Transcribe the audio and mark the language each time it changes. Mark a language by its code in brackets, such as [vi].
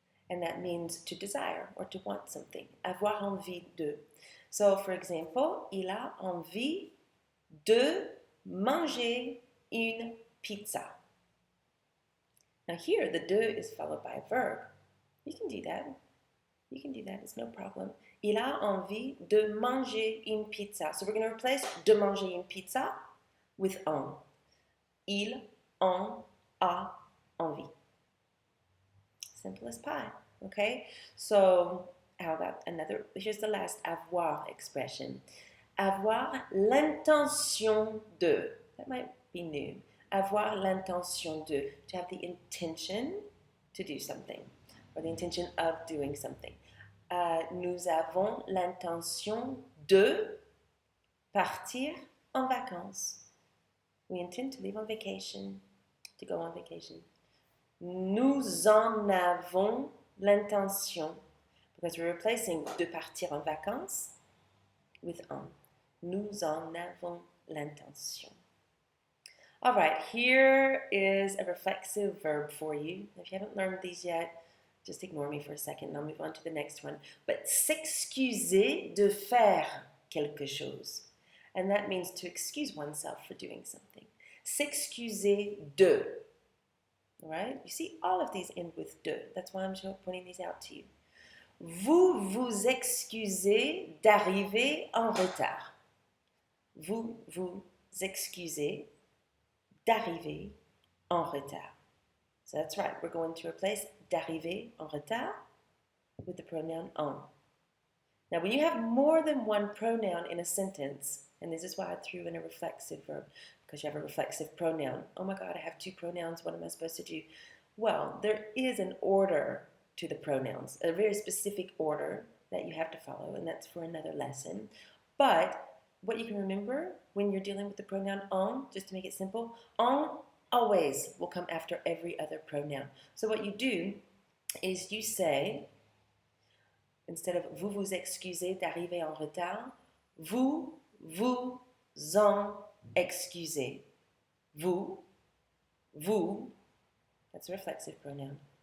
[en] And that means to desire or to want something. [fr] Avoir envie de. [en] So, for example, [fr] il a envie de manger une pizza. [en] Now here, the de is followed by a verb. You can do that. You can do that. It's no problem. [fr] Il a envie de manger une pizza. [en] So we're going to replace [fr] de manger une pizza [en] with en. [fr] Il en a envie. [en] Simple as pie. Okay? So, how about another? Here's the last avoir expression. [fr] Avoir l'intention de. [en] That might be new. [fr] Avoir l'intention de. [en] To have the intention to do something. Or the intention of doing something. [fr] Nous avons l'intention de partir en vacances. [en] We intend to leave on vacation. To go on vacation. [fr] Nous en avons l'intention. [en] because we're replacing [fr] de partir en vacances [en] with en. [fr] Nous en avons l'intention. [en] All right, here is a reflexive verb for you. If you haven't learned these yet, just ignore me for a second and I'll move on to the next one. But [fr] s'excuser de faire quelque chose. [en] And that means to excuse oneself for doing something. [fr] S'excuser de. [en] All right? You see, all of these end with de. That's why I'm pointing these out to you. [fr] Vous vous excusez d'arriver en retard. Vous vous excusez d'arriver en retard. [en] So that's right, we're going to replace [fr] d'arriver en retard [en] with the pronoun en. Now, when you have more than one pronoun in a sentence, and this is why I threw in a reflexive verb, because you have a reflexive pronoun. Oh my God, I have two pronouns, what am I supposed to do? Well, there is an order to the pronouns, a very specific order that you have to follow, and that's for another lesson. But what you can remember when you're dealing with the pronoun en, just to make it simple, en always will come after every other pronoun. So what you do is you say, instead of [fr] vous vous excusez d'arriver en retard, vous vous en excusez. [en] Vous, that's a reflexive pronoun.